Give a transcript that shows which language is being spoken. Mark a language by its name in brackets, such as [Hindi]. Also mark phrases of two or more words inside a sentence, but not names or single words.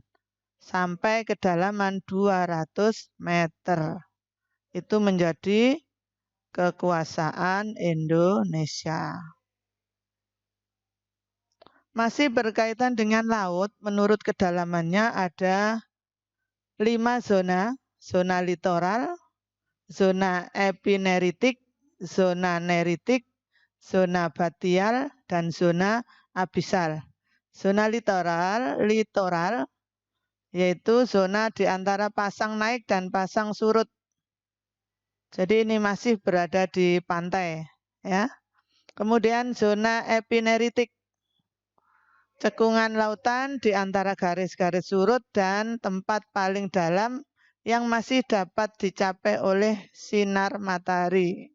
[Indonesian] Sampai kedalaman 200 meter. Itu menjadi kekuasaan Indonesia. Masih berkaitan dengan laut, menurut kedalamannya ada 5 zona. Zona litoral, zona epineritik, zona neritik, zona batial, dan zona abisal. Zona litoral yaitu zona di antara pasang naik dan pasang surut. Jadi ini masih berada di pantai, ya. Kemudian zona epineritik, cekungan lautan di antara garis-garis surut dan tempat paling dalam yang masih dapat dicapai oleh sinar matahari.